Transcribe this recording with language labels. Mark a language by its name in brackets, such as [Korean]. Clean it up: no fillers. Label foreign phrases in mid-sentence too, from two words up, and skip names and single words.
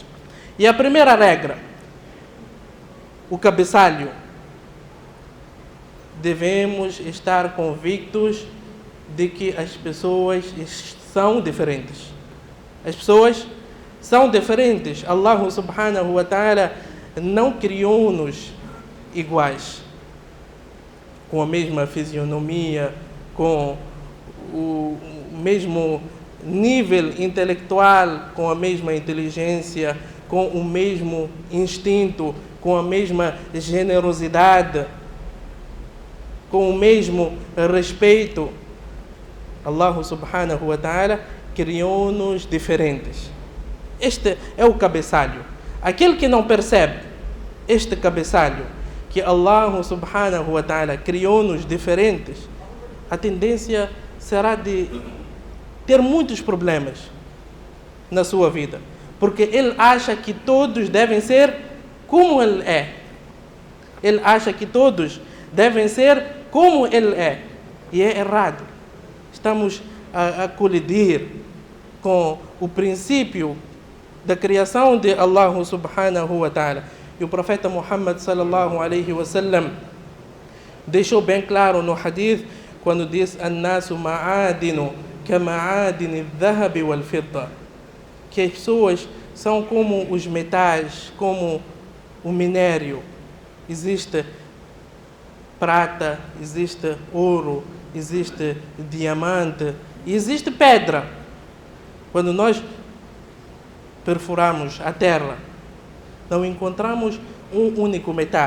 [Portuguese] E a primeira regra, o cabeçalho. Devemos estar convictos de que as pessoas são diferentes. As pessoas são diferentes. [Arabic] الله سبحانه وتعالى [Portuguese] não criou-nos iguais, com a mesma fisionomia, com o mesmo nível intelectual, com a mesma inteligência, com o mesmo instinto, com a mesma generosidade, com o mesmo respeito. [Arabic] الله سبحانه وتعالى [Portuguese] criou-nos diferentes. Este é o cabeçalho. Aquele que não percebe este cabeçalho, que [Arabic] الله سبحانه وتعالى [Portuguese] criou-nos diferentes, a tendência será de ter muitos problemas na sua vida, porque ele acha que todos devem ser como ele é. Ele acha que todos devem ser como ele é. E é errado. Estamos a colidir com o princípio da criação de [Arabic] الله سبحانه وتعالى. [Portuguese] E o profeta Muhammad [Arabic] صلى الله عليه وسلم [Portuguese] deixou bem claro no hadith, quando diz: [Arabic] "الناس معادن كمعادن الذهب والفضة", [Portuguese] que as pessoas são como os metais, como o minério. Existe prata, existe ouro, existe diamante e existe pedra. Quando nós perfuramos a terra, não encontramos um único metal.